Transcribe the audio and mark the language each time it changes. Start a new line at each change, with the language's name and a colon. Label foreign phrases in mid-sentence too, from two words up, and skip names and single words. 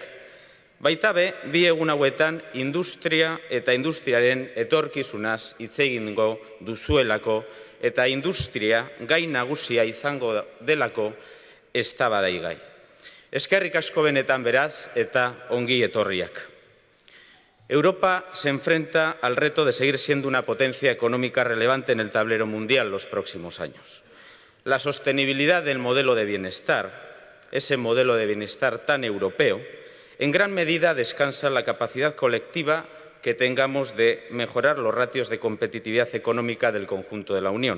Basque: Baita be, bi egun hauetan industria eta industriaren etorkizunaz hitz egingo duzuelako eta industria gai nagusia izango delako eztabaidagai. Eskerrik asko benetan beraz eta ongi etorriak.
Spanish: Europa se enfrenta al reto de seguir siendo una potencia económica relevante en el tablero mundial los próximos años. La sostenibilidad del modelo de bienestar, ese modelo de bienestar tan europeo, en gran medida descansa en la capacidad colectiva que tengamos de mejorar los ratios de competitividad económica del conjunto de la Unión.